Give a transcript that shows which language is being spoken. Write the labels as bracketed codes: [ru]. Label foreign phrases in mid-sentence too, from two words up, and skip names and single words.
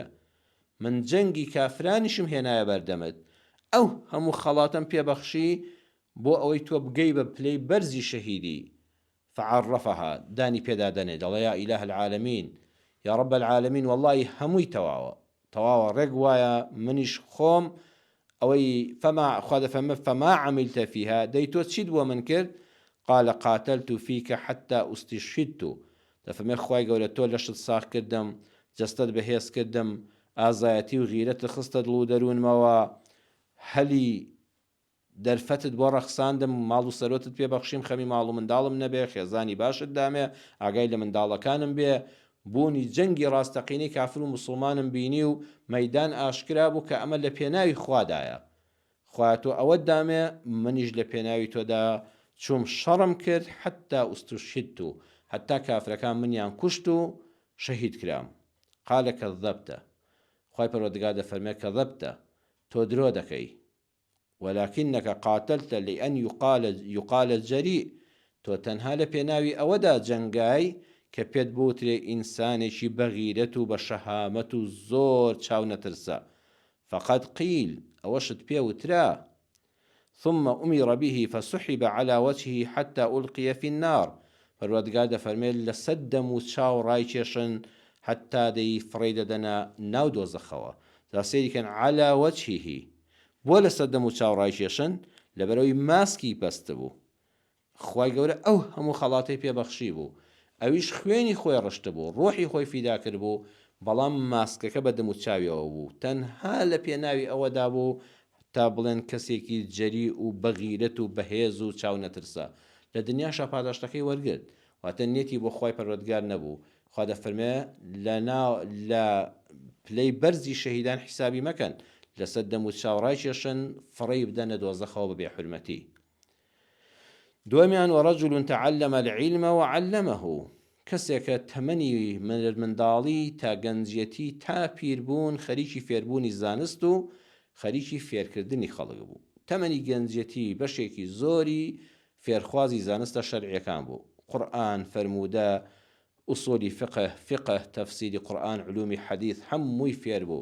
[ckb] من جەنگی کافرانیشم هێنایە بەردەمت، ئەو هەموو خەڵاتم پێبەخشی بۆ ئەوەی تۆ بگەی بە پلەی بەرزی شەهیدی. فعرفها دانی پێدا دەنێ، دەڵێ [ar] یا ئیلاه العالمین، یا رب العالمین، [ckb] والله هەمووی تەواوە ڕێک وایە منیش خۆم ئەوەی خوا دەفەرمێ [ar] فما عملت فيها، [ckb] دەی تۆ چیت بۆ من کرد؟ [ar] قال قاتلت فيك حتى استشهدت. [ckb] دەفەرمێ خوای گەورە تۆ لەشت ساغ کردم، جەستەت بەهێز کردم، ئازایەتی و غیرەت خستە دڵ و دەروونمەوە، هەلی دەرفەتت بۆ ڕەخساندم، ماڵ و سەرۆتت پێبەخشیم، خەمی ماڵ و منداڵم نەبێ، خێزانی باشت دامێ، ئاگای لە منداڵەکانم بێ. بوونی جەنگی ڕاستەقینەی کافر و موسڵمانم بینی و مەیدان ئاشکرا بوو کە ئەمە لە پێناوی خوادایە. خوا تۆ ئەوەت دامێ، منیش لە پێناوی تۆدا چوم شەڕم کرد [ar] حتا ئوستوشهدت، [ckb] حتا کافرەکان منیان کوشت و شەهید کرام. [ar] قال کەذەبتە، [ckb] خوای پەروەردگار دەفەرمێ کەذەبتە، تۆ درۆ دەکەی، [ar] ولكنك قاتلت لأن يقال الجريء، [ckb] تۆ تەنها لە پێناوی ئەوەدا جەنگای کە پێت بوترێ ئینسانێکی بەغیرەت و بە شەهامەت و زۆر چاو نەترسە. [ar] فقد قيل، [ckb] ئەوەشت پێ وترا، [ar] ثم أمر به فسحب على وجهه حتى ألقي في النار. [ckb] پەروەردگار دەفەرمێت لە سەد دەم و چاو ڕایکێشن حتا دەی فڕێ دەدەنە ناو دۆزەخەوە. جا سەیریکەن [ar] على وجهه، [ckb] بۆ لە سەد دەم و چاو ڕایکێشن؟ لەبەرەوەی ماسکی پەست بوو. خوای گەورە ئەو هەموو خەڵاتی پێبەخشی بوو، ئەویش خوێنی خۆی ڕشت بوو، ڕۆحی خۆی فیدا کرد بوو، بەڵام ماسکەکە بە دەم و چاویەوە بوو، تەنها لە پێناوی ئەوەدا بوو تا بڵێن کەسێکی جەری و بەغیرەت و بەهێز و چاو نەترسە. لە دنیاشا پاداشتەکەی وەرگرت، واتە نێتی بۆ خوای پەروەردگار نەبوو. خوا دەفەرمێ لە پلەی بەرزی شەهیدان حیسابی مەکەن، لە سەد دەم و چاو ڕایکێشن، فڕێی بدەنە دۆزەخەوە بەبێ حورمەتی. [ar] دومیان وەرەجل تعلم العلم وعلمه، [ckb] کەسێکە تەمەنی منداڵی تا گەنجەتی تا پیربوون خەریکی فێربوونی زانست و خەریکی فێرکردنی خەڵک بوو. تەمەنی گەنجەتی بەشێکی زۆری فێرخوازی زانستە شەرعیەکان بوو، قورئان، فەرموودە، ئوسولی فقه، تەفسیری قورئان، علومی حەدیث، هەمووی فێر بوو.